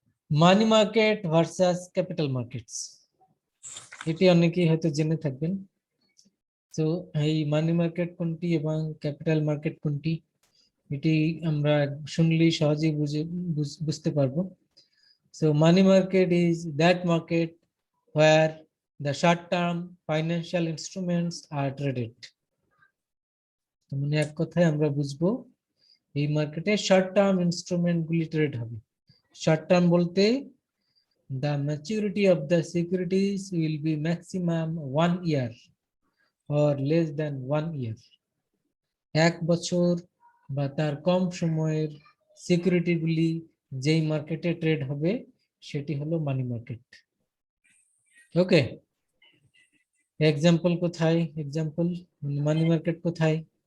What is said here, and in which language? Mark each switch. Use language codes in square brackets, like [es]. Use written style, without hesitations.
[bn] Money market versus capital markets, এটি অনেকেই হয়তো জেনে থাকবেন। তো এই মানি মার্কেট কোনটি এবং ক্যাপিটাল মার্কেট কোনটি, এটি আমরা শুনলেই সহজেই বুঝতে পারবো। [en] So money market is that market where the short-term financial instruments are traded. [bn] তো মানে এক কথায় আমরা বুঝবো এই মার্কেটে শর্ট টার্ম ইনস্ট্রুমেন্ট গুলি ট্রেড হবে। [en] short term [bn] বলতে [en] the maturity of the securities will be maximum 1 year or less than 1 year. [bn] 1 বছর বা তার কম সময়ের সিকিউরিটি গুলি যেই মার্কেটে ট্রেড হবে সেটি হলো মানি মার্কেট। ওকে, এক্সাম্পল কোথায়? এক্সাম্পল মানি মার্কেট কোথায়?